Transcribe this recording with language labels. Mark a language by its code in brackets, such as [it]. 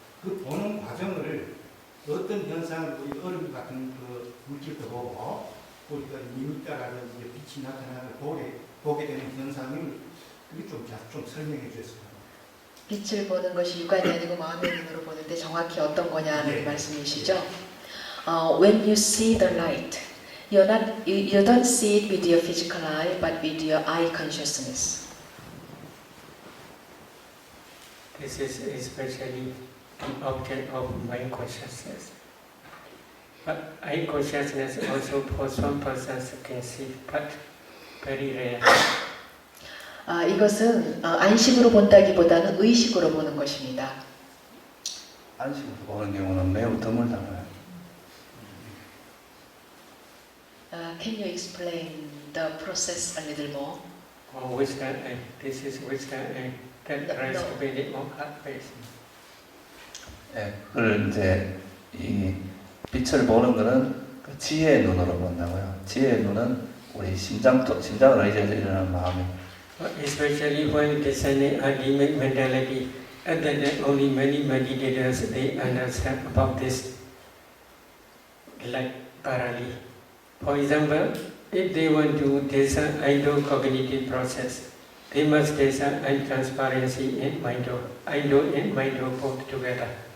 [ko] 그 보는 과정을 어떤 현상을 우리 얼음 같은 그 물질도 보고 우리가 미미다라든지 빛이 나타나는 보게 되는 현상을 그게 좀 설명해 주셨어요. 빛을 보는 것이 육안이 아니고 마음의 눈으로 보는데 정확히 어떤 거냐는 네. 말씀이시죠. [en] When you see the light, you don't see it with your physical eye, but with your eye consciousness. This is especially the object of mind consciousness. But eye consciousness also for some persons can see, but very rare. [ko] 이것은 안식으로 본다기보다는 의식으로 보는 것입니다. 안식으로 보는 경우는 매우 드물다고요. [en] Can you explain the process a little more? Wisdom eye. This is wisdom eye that rests really on heart base. [ko] 예, 그걸 이제 이 빛을 보는 거는 그 지혜의 눈으로 본다고요. 지혜의 눈은 우리 심장을 의지해서 일어나는 마음입니다. [en] Especially when discerning ultimate mentality, and then only many meditators they understand about this like thoroughly. For example, if they want to discern Indo cognitive process, they must discern untransparency in Indo and Mindo both together.